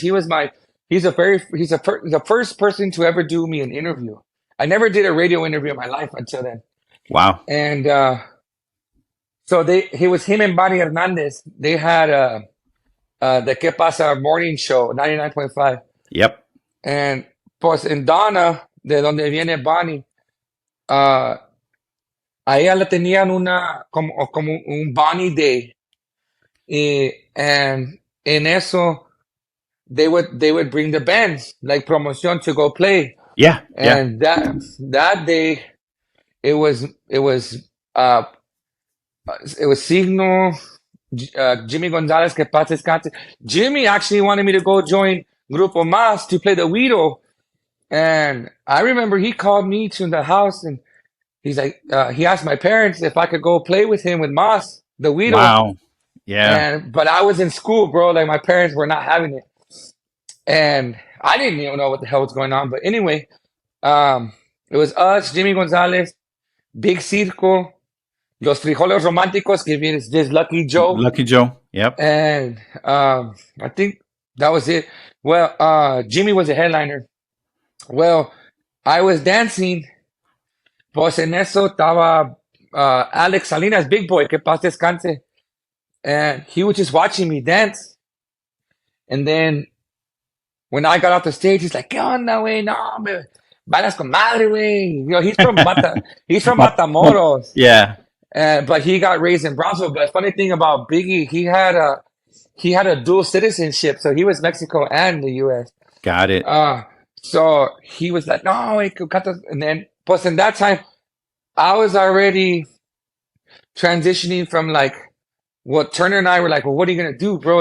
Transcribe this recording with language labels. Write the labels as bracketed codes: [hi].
[en] He's the first person to ever do me an interview. I never did a radio interview in my life until then. Wow. And so he was him and Bonnie Hernandez. They had the Que Pasa morning show, 99.5. Yep. [es] And pues en Donna, de donde viene Bonnie, a ella le tenían como un Bonnie Day. [en] And in eso, they would bring the bands, like promoción, to go play. Yeah. Yeah. And that day, it was uh it was Signo, Jimmy Gonzalez, [es] que paz descanse. [en] Jimmy actually wanted me to go join Grupo Mas to play the Guido. And I remember he called me to the house and he's like, he asked my parents if I could go play with him with Mas, the Guido. Wow. Yeah. But I was in school, bro. Like my parents were not having it. And I didn't even know what the hell was going on. But anyway, it was us, Jimmy Gonzalez, Big Circo, Los Frijoles Románticos, [es] que viene [en] this Lucky Joe. Lucky Joe. Yep. And I think that was it. Well, Jimmy was a headliner. Well, I was dancing. [es] Pues en eso estaba Alex Salinas, [en] big boy, [es] que paz descanse. [en] And he was just watching me dance. And then when I got off the stage, he's like, [es] "¿Qué onda, güey? No, hombre, bailas con madre, güey." [en] He's from Matamoros. Yeah. But he got raised in Brownsville. But funny thing about Biggie, he had a dual citizenship, so he was Mexico and the U.S. Got it. So he was like, "No, and then, plus in that time, I was already transitioning from like what Turner and I were like, well, what are you gonna do, bro?